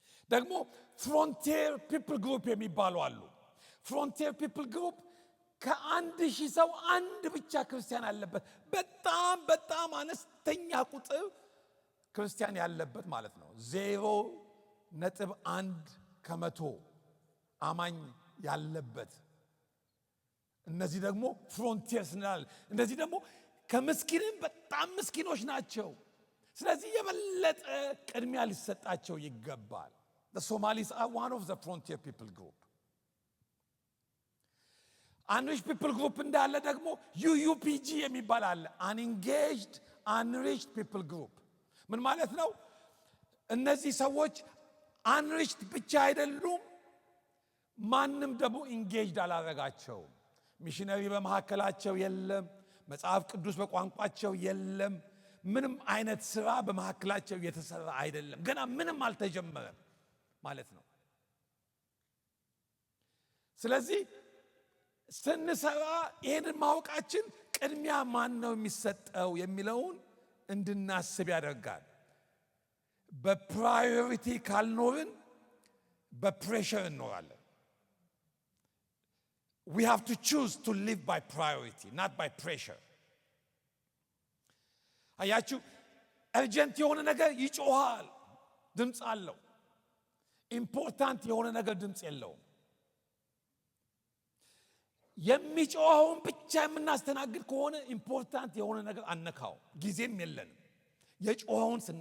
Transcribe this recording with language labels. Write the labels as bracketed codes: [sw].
[am] ደግሞ ፍሮንቲር ፒፕል ግሩፕ የሚባሉ አሉ። ፍሮንቲር ፒፕል ግሩፕ ከ1000 ሰው አንድ ብቻ ክርስቲያን ያለበት በጣም አነስተኛ ቁጥር ክርስቲያን ያለበት ማለት ነው። 0.1% አማኝ ያለበት። እነዚህ ደግሞ ፍሮንቲርስ እንላለን። እነዚህ ደግሞ ከምስኪንም በጣም ምስኪኖች ናቸው። ስለዚህ የበለጠ ቅድሚያ ሊሰጣቸው ይገባል። [en] The Somalis are one of the frontier people group. [am] Unreached people group እንዳለ ደግሞ UUPG የሚባል አለ። [en] Unengaged, unreached people group. [am] ምን ማለት ነው? እነዚህ ሰዎች unreached ብቻ አይደሉም፣ ማንም ደግሞ engaged አላረጋቸውም። ሚሽነሪ በመካከላቸው የለም። መጽሐፍ ቅዱስ በቋንቋቸው የለም። ምንም አይነት ስራ በመካከላቸው የተሰራ አይደለም። ገና ምንም አልተጀመረም ማለት ነው። ስለዚህ ስንሰራ ይሄንን ማወቃችን ቅድሚያ ማን ነው የሚሰጠው የሚለውን እንድናስብ ያደርጋል። በፕራዮሪቲ ካልኖርን በፕሬሸር እንኖራለን። [en] we have to choose to live by priority, not by pressure. [am] አያችሁ urgent የሆነ ነገር ይጮሃል ድምፅ አለው important የሆነ ነገር ድምፅ የለውም የሚጮኸውን ብቻ የምናስተናግድ ከሆነ important የሆነ ነገር አነካው ጊዜም የለንም የጮኸውን